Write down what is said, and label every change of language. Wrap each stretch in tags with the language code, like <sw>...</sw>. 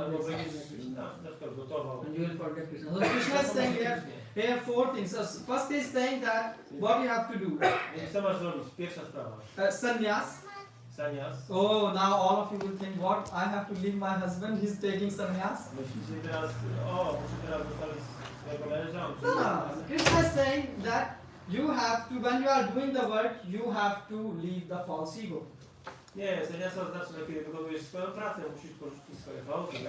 <pl>Albo</pl> <en>make</en> <pl>będziesz</pl> <en>sense.</en> <pl>na przykład gotował.</pl> <en>And you will forget Krishna. So Krishna is saying here 4 things. So first he is saying that what you have to do.</en> <pl>Więc co masz zrobić? Pierwsza sprawa.</pl> <en>Sannyas. Sannyas. Oh, now all of you will think, what? I have to leave my husband. He's taking sannyas.</en> <pl>Myślicie teraz, muszę teraz zostawić swojego męża.</pl> <en>No. Krishna is saying that you have to, when you are doing the work, you have to leave the false ego.</en> <pl>Nie, sannyasa oznacza, że kiedy wykonujesz swoją pracę, musisz porzucić swoje fałki.</pl>